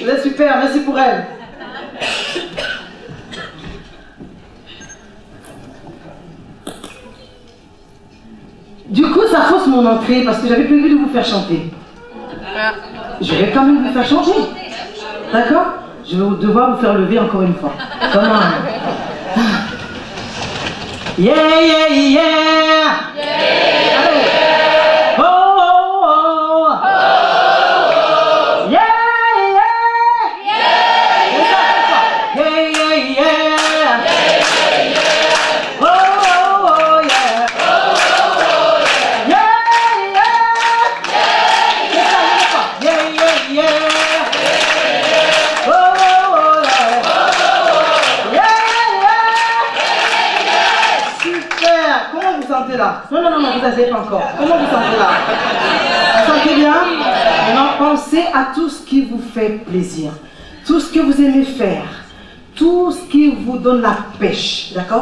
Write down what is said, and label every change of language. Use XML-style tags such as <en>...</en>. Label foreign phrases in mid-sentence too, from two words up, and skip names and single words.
<fr>Vous êtes super, merci pour elle. Du coup, ça fausse mon entrée parce que j'avais prévu de vous faire chanter. Je vais quand même vous faire chanter. D'accord? Je vais devoir vous faire lever encore une fois. Comment? Yeah, yeah, yeah! Allez! Oh, oh, oh! Yeah, yeah! Yeah, yeah, yeah! Oh, oh, oh, yeah! Yeah, yeah! Yeah, yeah, yeah! Là. Non, non, non, non, vous n'avez pas encore. Comment vous sentez là? Vous sentez bien? Maintenant, pensez à tout ce qui vous fait plaisir, tout ce que vous aimez faire, tout ce qui vous donne la pêche, d'accord?</fr>